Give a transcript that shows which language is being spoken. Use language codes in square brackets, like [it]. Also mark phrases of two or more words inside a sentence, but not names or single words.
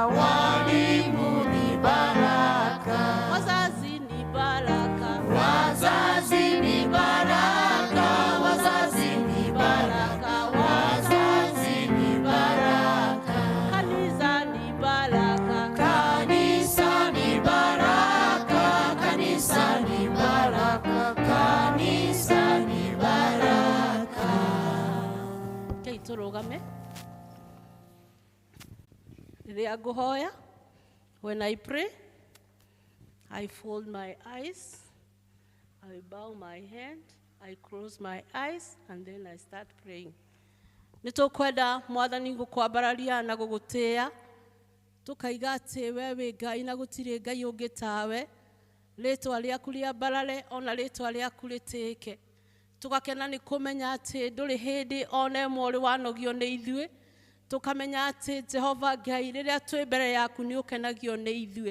[sw] walimu ni baraka, wazazi ni baraka, wazazi ni baraka, wazazi ni baraka, wazazi ni baraka, kanisa ni baraka, kanisa ni baraka, kanisa ni baraka, kanisa ni baraka. [ki] Okay, turugame. Rĩrĩa ngũhoya, [en] when I pray, I fold my eyes, I bow my head, I close my eyes, and then I start praying. [ki] Nĩtũkwenda Mwathani gũkwambararia na gũgũtĩĩa, tũkaiga atĩ we wĩ Ngai na gũtirĩ Ngai ũngĩ tawe, rĩĩtwa rĩaku rĩambarare ona rĩĩtwa rĩaku rĩtĩĩke. Tũgakena nĩ kũmenya atĩ ndũrĩ hĩndĩ ona ĩmwe ũrĩ wanogio nĩ ithuĩ, tukamenya ati Jehova Ngai rĩrĩa twĩ mbere yaku nĩ ũkenagio nĩ ithuĩ.